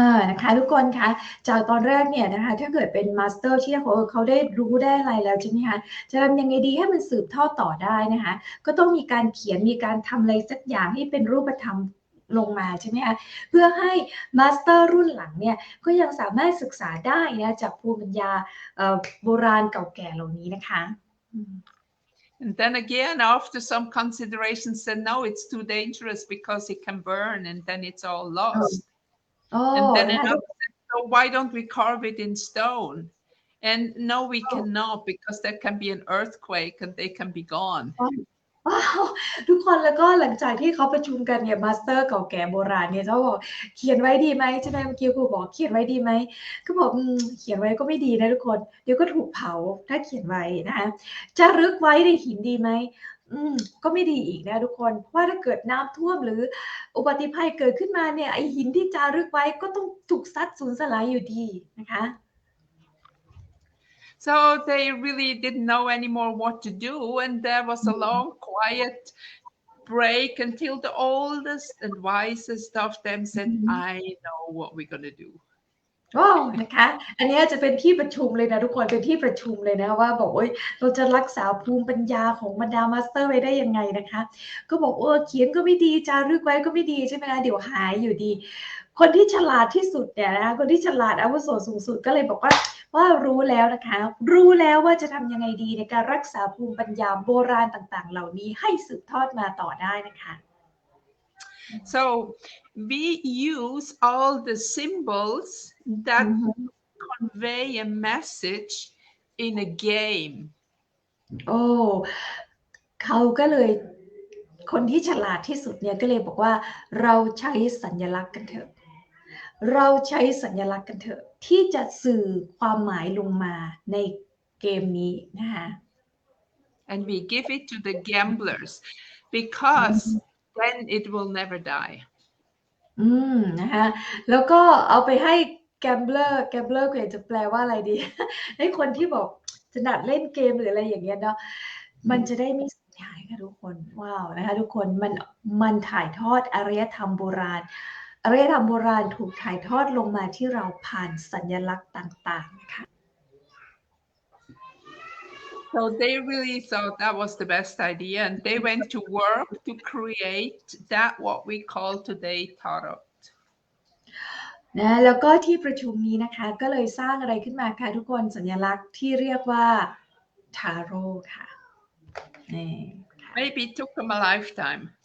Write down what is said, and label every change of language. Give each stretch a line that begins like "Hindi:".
Thai: นะคะทุกคนคะจากตอนแรกเนี่ยนะคะถ้าเกิดเป็นมาสเตอร์ที่เขาได้รู้ได้อะไรแล้วใช่ไหมคะจะทำยังไงดีให้มันสืบทอดต่อได้นะคะก็ต้องมีการเขียนมีการทำอะไรสักอย่างให้เป็นรูปธรรมลงมาใช่ไหมคะเพื่อให้มาสเตอร์รุ่นหลังเนี่ยก็ยังสามารถศึกษาได้นะจากภูมิปัญญาโบราณเก่าแก่เหล่านี้นะคะ
English: And then again, after some considerations, said no, it's too dangerous because it can burn, and then it's all lost. And then another said, so why don't we carve it in stone? And no, we cannot, because there can be an earthquake and they can be gone.
Thai: ทุกคนแล้วก็หลังจากที่เขาประชุมกันเนี่ยมาสเตอร์เก่าแก่โบราณเนี่ยเขาบอกเขียนไว้ดีไหมใช่ไหมเมื่อกี้ครูบอกเขียนไว้ดีไหมก็บอกเขียนไว้ก็ไม่ดีนะทุกคนเดี๋ยวก็ถูกเผาถ้าเขียนไว้นะคะจะรึกไว้ในหินดีไหมก็ไม่ดีอีกนะทุกคนเพราะว่าถ้าเกิดน้ำท่วมหรืออุบัติภัยเกิดขึ้นมาเนี่ยไอหินที่จารึกไว้ก็ต้องถูกซัดสูญสลายอยู่ดีนะคะ
English: So they really didn't know anymore what to do, and there was a long, quiet break until the oldest and wisest of them said, I know what we're going to do.
Thai: โอ้นะคะอันนี้จะเป็นที่ประชุมเลยนะทุกคนเป็นที่ประชุมเลยนะว่าบอกเราจะรักษาภูมิปัญญาของบรรดามาสเตอร์ไว้ได้ยังไงนะคะก็บอกเขียนก็ไม่ดีจารึกไว้ก็ไม่ดีใช่ไหมคะเดี๋ยวหายอยู่ดีคนที่ฉลาดที่สุดเนี่ยนะคะคนที่ฉลาดอาวุโสสูงสุดก็เลยบอกว่ารู้แล้วนะคะรู้แล้วว่าจะทำยังไงดีในการรักษาภูมิปัญญาโบราณต่างๆเหล่านี้ให้สืบทอดมาต่อได้นะคะ
English: So we use all the symbols that convey a message in a game.
Thai: โอ้เขาก็เลยคนที่ฉลาดที่สุดเนี่ยก็เลยบอกว่าเราใช้สัญลักษณ์กันเถอะเราใช้สัญลักษณ์กันเถอะที่จะสื่อความหมายลงมาในเกมนี้นะคะ
English: And we give it to the gamblers because then it will never die.
Thai: นะคะแล้วก็เอาไปให้แกมเบลอร์ก็อยากจะแปลว่าอะไรดี ให้คนที่บอกถนัดเล่นเกมหรืออะไรอย่างเงี้ยเนาะมันจะได้ไม่สูญหายค่ะทุกคนว้าวนะคะทุกคนมันถ่ายทอดอารยธรรมโบราณอารยธรรมโบราณถูกถ่ายทอดลงมาที่เราผ่านสัญลักษณ์ต่างๆนะคะ
English: So they really thought that was the best idea, and they went to work to create that what we call today tarot.
Thai: นะแล้วก็ที่ประชุมนี้นะคะก็เลยสร้างอะไรขึ้นมาค่ะทุกคนสัญลักษณ์ที่เรียกว่าทาโร่ค่ะนี่
English: Maybe it took them a lifetime.